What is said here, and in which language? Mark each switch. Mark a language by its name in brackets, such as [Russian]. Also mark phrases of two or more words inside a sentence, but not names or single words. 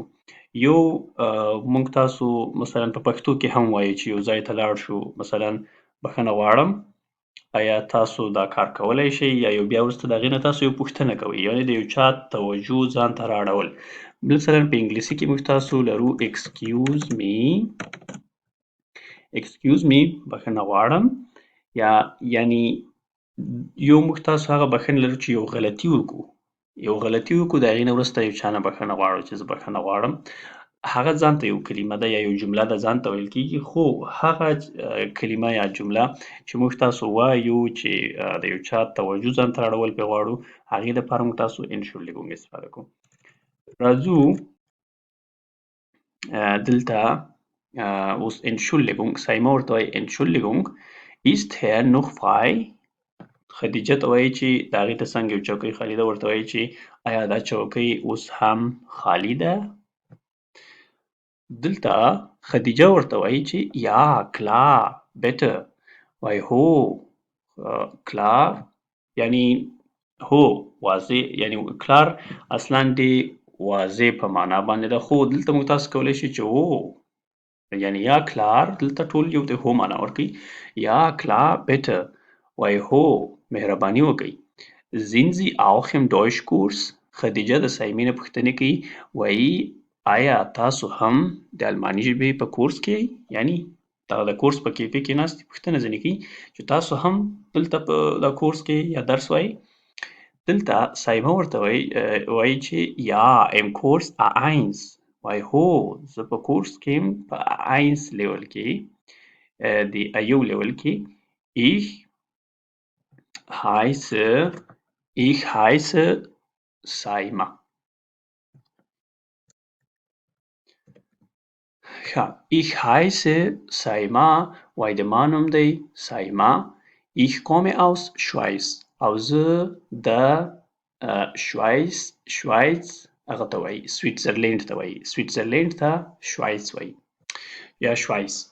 [Pashto] یو موږ تاسو مثلا په پښتو کې هم وایو چې یو ځای ته لاړ شو مثلا بښنه غواړم آیا تاسو دا کار کولی شئ یا یو بیا وروسته د هغې نه تاسو یو پوښتنه کوئ یعنې د یو چا توجه ځان ته رااړول. مثلا په انګلیسي کې موږ تاسو لرو [English] excuse me [Pashto] بښنه غواړم یا یعنی یو موږ تاسو هغه بښنه لرو چې یو غلطي وکړو د هغې نه وروسته یو چا نه بښنه غواړو چې زه بښنه غواړم هغه ځان ته یو کلمه ده یا یو جمله ده ځان ته ویل کېږي خو هغه کلمه یا جمله چې موږ تاسو وایو چې د یو چا توجه ځان ته رااړول پرې غواړو هغې دپاره موږ تاسو Entschuldigung استفاده کوو. راځو دلته اوس Entschuldigung سایمه ورته وایي [German] Entschuldigung ist Herr noch frei [Pashto] خدیجه ته وایي چې د هغې ته څنګ یو چوکۍ خالي ده ورته وایي چې آیا دا چوکۍ اوس هم خالي ده. دلته خدیجه ورته وایي چې یا [German] klar bitte [Pashto] وایي هو klar یعنی هو واضح یعنی klar اصلا دې واضح په معنا باندې ده خو دلته موږ تاسو کولی شو چې هو یعنی یا klar دلته ټول یو د هو معنا ورکوي یا [German] klar bitte [Pashto] وایي هو مهرباني وکړئ. [German] sind Sie auch im Deutschkurs [Pashto] خدیجه د سایمې نه پوښتنې کوي وایي آیا تاسو هم د آلماني ژبې په کورس کې یعنی د کورس په کیفې کې ناست پوښتنه ځینې کوي چې تاسو هم دلته په دا کورس کې یا درس وایي. دلته سایمه ورته وایي چې یا [German] im Kurs A1 [Pashto] وایي هو زه په کورس کې یم په A1 لیول کې د ایو لیول کې [German] ich heiße [Pashto] سایمه. ښه [German] Ich heiße Saima [Pashto] وایي د ما نوم دی سایما [German] Ich komme aus Schweiz [Pashto] او زه د شوایц هغه ته وایي سویټزرلینډ ته وایي سویټزرلینډ ته شوایц وایي یا شوایц